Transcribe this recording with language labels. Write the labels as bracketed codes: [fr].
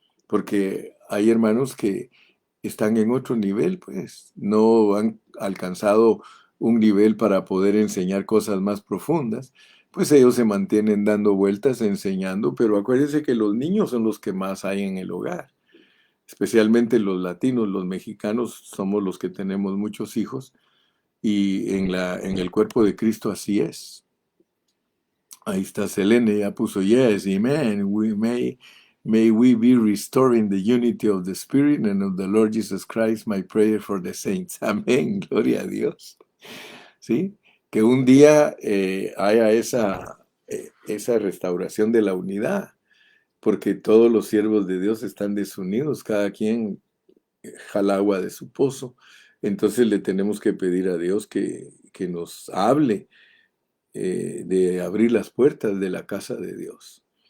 [es] Porque hay hermanos que están en otro nivel, pues no han alcanzado un nivel para poder enseñar cosas más profundas, pues ellos se mantienen dando vueltas enseñando, pero acuérdense que los niños son los que más hay en el hogar, especialmente los latinos, los mexicanos somos los que tenemos muchos hijos y en el cuerpo de Cristo así es. Ahí está Selene, ya puso [en] yes, amen. May we be restoring the unity of the Spirit and of the Lord Jesus Christ, my prayer for the saints. [es] Amén, gloria a Dios. ¿Sí? Que un día haya esa restauración de la unidad, porque todos los siervos de Dios están desunidos, cada quien jala agua de su pozo. Entonces le tenemos que pedir a Dios que nos hable de abrir las puertas de la casa de Dios.